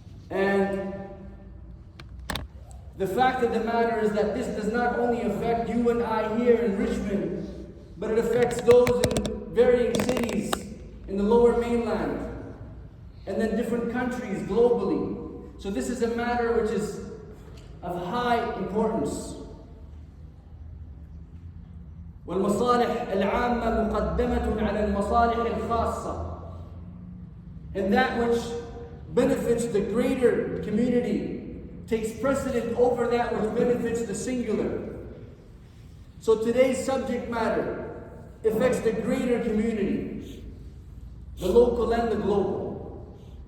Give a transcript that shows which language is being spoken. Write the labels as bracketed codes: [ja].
[en] And the fact of the matter is that this does not only affect you and I here in Richmond, but it affects those in varying cities in the lower mainland, and then different countries globally. So this is a matter which is of high importance. [ar] والمصالح العامة مقدمة على المصالح الخاصة. [en] And that which benefits the greater community takes precedent over that which benefits the singular. So today's subject matter affects the greater community, the local and the global.